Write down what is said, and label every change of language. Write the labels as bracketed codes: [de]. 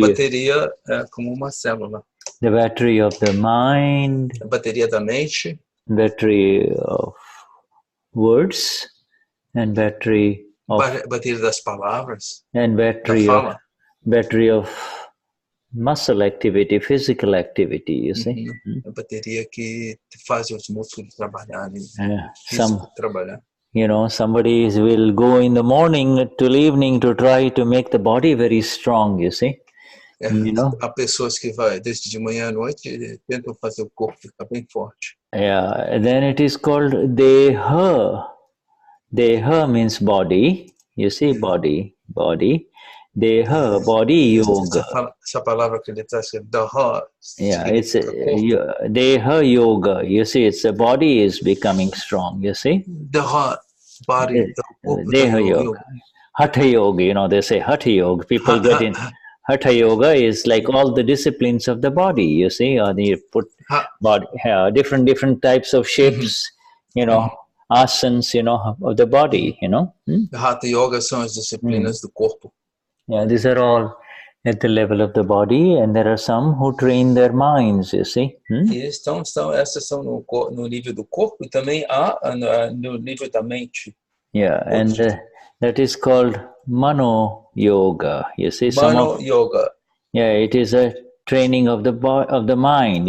[pt] bateria como uma célula. [en] The battery of the mind. [pt] A bateria da mente. [en] Battery of words, and battery of. [pt] Bateria das palavras. [en] And battery [pt] da [en] of. [pt] fala. [en] Battery of muscle activity, physical activity. You see. [pt] A bateria que faz os músculos trabalharem. Trabalhar. [en] You know, somebody will go in the morning till evening to try to make the body very strong, you see. You know? [pt] Há pessoas que vai desde de manhã à noite tentam fazer o corpo ficar bem forte. [en] Yeah, then it is called deha. Deha means body, you see, body. Deha, body yoga. [pt] Essa palavra que ele traz, daha. [en] Yeah, it's deha yoga. You see, it's the body is becoming strong, you see. Daha, body. Deha yoga. Hatha yoga, you know, they say hatha yoga. People get in. Hatha yoga is like all the disciplines of the body, you see, or you put body, different types of shapes, you know, asanas, you know, of the body, you know. [pt] Hatha yoga são as disciplinas do corpo. [en] Yeah, these are all at the level of the body, and there are some who train their minds, you see. [pt] Essas são no nível do corpo e também há no nível da mente. [en] Yeah, and that is called mano yoga. You see, yoga. Yeah, it is a training of the mind.